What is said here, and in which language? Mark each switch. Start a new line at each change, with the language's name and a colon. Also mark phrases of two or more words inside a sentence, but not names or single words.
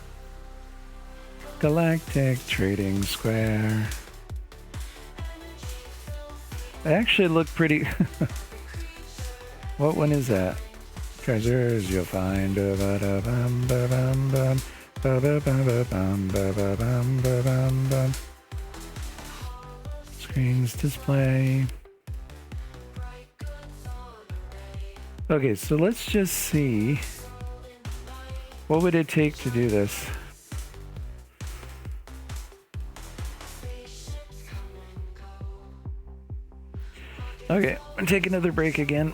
English: Galactic Trading Square. They actually look pretty... What one is that? Treasures you'll find. Ba-ba-ba-ba-bum, ba-ba-bum, ba-bum, bum. Screens display. Okay, so let's just see. What would it take to do this? Okay, I'm gonna take another break again.